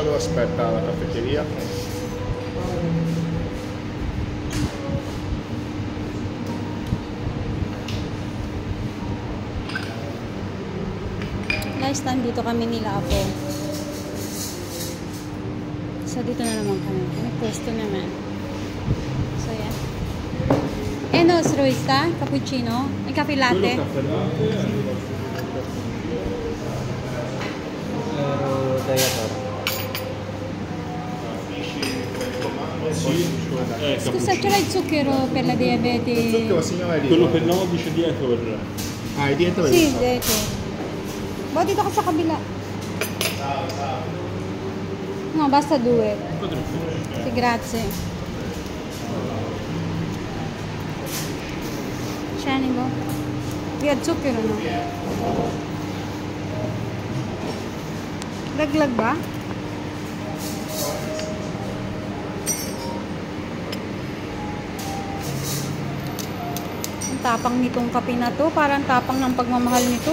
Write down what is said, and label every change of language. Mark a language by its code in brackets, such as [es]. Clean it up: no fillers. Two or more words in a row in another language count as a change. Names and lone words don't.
[it] aspetta alla caffetteria. [tl] Guys, nandito kami nila Apo. So, dito na naman kami. May pwesto naman. So, yan. [it] Enos, Roista, cappuccino, ay cafe latte. Caffè latte. Diator. Scusa, c'era il zucchero per la diabete? Lo zucchero signora è lì. Quello per 9 dice dietro. Ah, è dietro Sì, dietro. Boh, [tl] dito ka sa kabila. No, basta 2. [it] Sì, grazie. Scenico. Via zucchero, no? [tl] Laglag ba? Ang tapang nitong kape na to. Parang tapang ng pagmamahal nito.